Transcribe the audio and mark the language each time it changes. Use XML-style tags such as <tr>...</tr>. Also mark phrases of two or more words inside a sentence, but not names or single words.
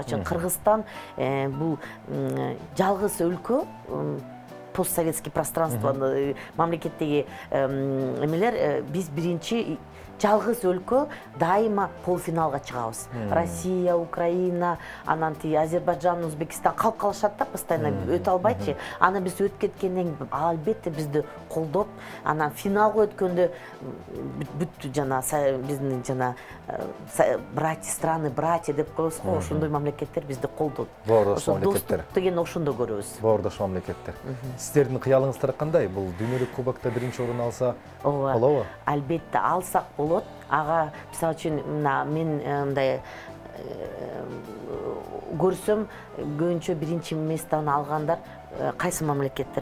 <ky>Мисалы үчүн Кыргызстан бул жалгыз өлкө</ky> <ru>постсоветский пространствоны</ru> <ky>мамлекеттеги эмелер биз биринчи жалгыз өлкө дайыма полуфиналга чыгабыз. Россия, Украина, анан Азербайджан, Өзбекстан калып калышат да постоянно өтө албайчы. Аны биз өтүп кеткенден албетте бизди колдоп, анан финалга өткөндө бүт жана биздин жана</ky> <ru>братья страны,</ru> <ky>братья деп коебуз го, ошондой мамлекеттер бизди колдоп. Боордош мамлекеттер. Достук деген ошондо көрөбүз. Боордош мамлекеттер. Сиздердин кыялыңыздар кандай? Бул дүйнөлүк кубокто биринчи орун алса болобу? Албетте алсак болот. Ага, мисалы үчүн мен мындай көрсөм, көбүнчө биринчи местаны алгандар кайсы мамлекеттер?</ky>